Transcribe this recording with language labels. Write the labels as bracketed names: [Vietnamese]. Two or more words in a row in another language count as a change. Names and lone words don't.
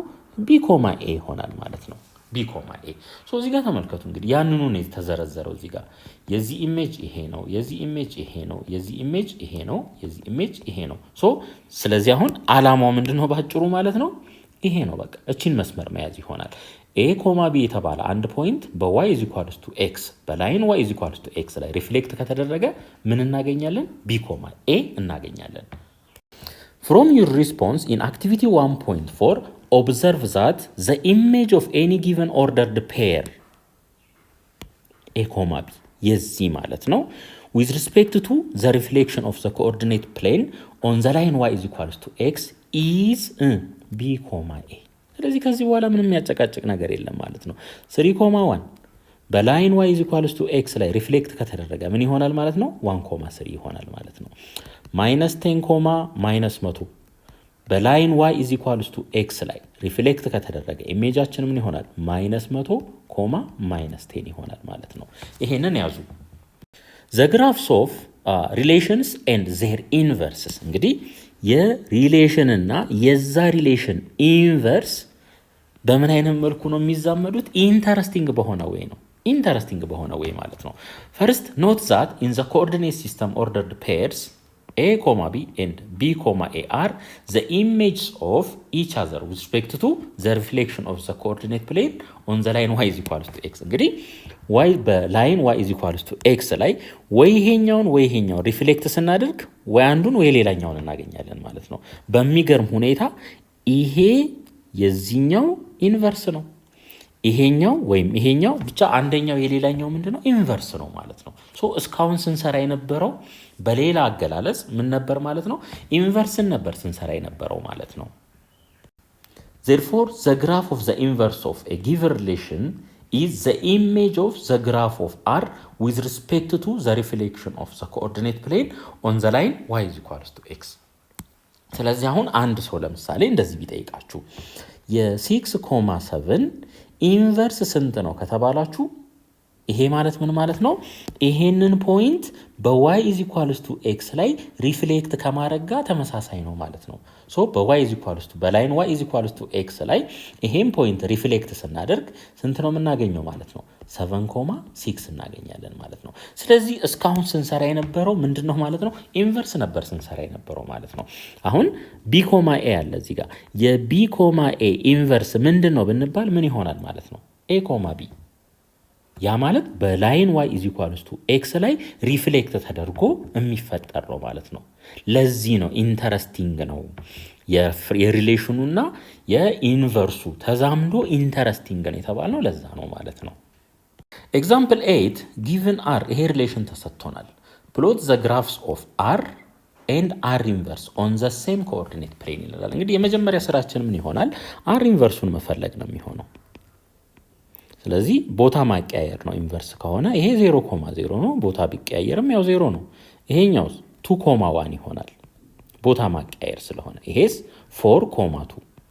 [Amharic] b, a ይሆናል ማለት ነው። b, a ሶ እዚህ ጋር ተመልከቱ። እንግዲህ ያንኑ ነው የተዘረዘረው። እዚህ ጋር የዚህ ኢሜጅ ይሄ ነው፣ የዚህ ኢሜጅ ይሄ ነው፣ የዚህ ኢሜጅ ይሄ ነው፣ የዚህ ኢሜጅ ይሄ ነው። ሶ ስለዚህ አሁን አላማው ምንድነው ባጭሩ ማለት ነው? ይሄ ነው። በቃ እቺን መስመር መያዝ ይሆናል። a, b የተባለ አንድ ፖይንት በy = x በላይን y = x ላይ ሪፍሌክት ከተደረገ ምን እናገኛለን? [English] b, a እናገኛለን። From your response in activity 1.4 observe that the image of any given ordered pair a, [Amharic] b የዚህ ማለት ነው [English] with respect to the reflection of the coordinate plane on the line y = x is b, a [Amharic] ስለዚህ ከዚህ በኋላ ምንም ያጨቃጭቅ ነገር የለም ማለት ነው። 3,1 በላይን y = x ላይ ሪፍሌክት ከተደረገ ምን ይሆናል ማለት ነው? 1,3 ይሆናል ማለት ነው። -10, -100 በላይን y = x ላይ ሪፍሌክት ከተደረገ ኢሜጃችን ምን ይሆናል? -100, -10 ይሆናል ማለት ነው። ይሄንን ያዙ። [English] the graphs of relations and their inverses [Amharic] እንግዲህ የሪሌሽን እና የዛ ሪሌሽን ኢንቨርስ በምን አይነት መልኩ ነው የሚዛመዱት? ኢንተረስቲንግ በሆነ ወይ ነው። ኢንተረስቲንግ በሆነ ወይ ማለት ነው። [English] first note that in the coordinate system ordered pairs a, b and b, a are the images of each other with respect to the reflection of the coordinate plane on the line y = x [Amharic] እንግዲህ y በላይን y = x ላይ ወይ ይሄኛውን ሪፍሌክት ስናደርግ ወይ አንዱን ወይ ሌላኛውን እናገኛለን ማለት ነው። በሚገርም ሁኔታ ይሄ የዚህኛው ኢንቨርስ ነው፣ ይሄኛው ወይም ይሄኛው ብቻ አንደኛው የሌላኛው ምንድነው ኢንቨርስ ነው ማለት ነው። ሶ እስካሁን ስንሰራ የነበረው በሌላ አገላለጽ ምን ነበር ማለት ነው? ኢንቨርስን ነበር ስንሰራ የነበረው ማለት ነው። [English] therefore the graph of the inverse of a given relation is the image of the graph of R with respect to the reflection of the coordinate plane on the line y is equals to x። [Amharic] ስለዚህ አሁን አንድ ሰው ለምሳሌ እንደዚህ ቢጠይቃችሁ የ6,7 ኢንቨርስ ስንት ነው ከተባላችሁ ይሄ ማለት ምን ማለት ነው? ይሄንን ፖይንት በ [English] y is equals to x [Amharic] ላይ ሪፍሌክት ከማድረግ ጋር ተመሳሳይ ነው ማለት ነው። ሶ በy [English] is equals to [Amharic] በላይን [English] y is equals to x [Amharic] ላይ ይሄን ፖይንት ሪፍሌክት ስናደርግ ስንት ነው የምናገኘው ማለት ነው? 7,6 እናገኛለን ማለት ነው። ስለዚህ እስካሁን ስንሰራ የነበረው ምንድነው ማለት ነው? ኢንቨርስ ነበር ስንሰራ የነበረው ማለት ነው። አሁን b, a አለ እዚህ ጋር የb, a ኢንቨርስ ምንድነው ብንባል ምን ይሆናል ማለት ነው? a, b ያ ማለት በላይን [English] y is equals to x [Amharic] ላይ ሪፍሌክት ተደርጎ የሚፈጠር ነው ማለት ነው። ለዚህ ነው ኢንተረስቲንግ ነው የሪሌሽኑና የኢንቨርሱ ተዛምዶ ኢንተረስቲንግ ነው የተባለው ለዛ ነው ማለት ነው። [English] example 8 given [Amharic] r ይሄ ሪሌሽን ተሰጥቶናል። [English] plot the graphs of r and r inverse on the same coordinate plane [Amharic] ይላል። እንግዲህ የመጀመሪያ ስራችን ምን ይሆናል? r ኢንቨርሱን መፈለግ ነው የሚሆነው። ስለዚህ ቦታ ማቀያየር ነው። ኢንቨርስ ከሆነ ይሄ 0,0 ነው። ቦታ ቢቀያየርም ያው 0 ነው። ይሄኛው 2,1 ይሆናል ቦታ ማቀያየር ስለሆነ። ይሄስ 4,2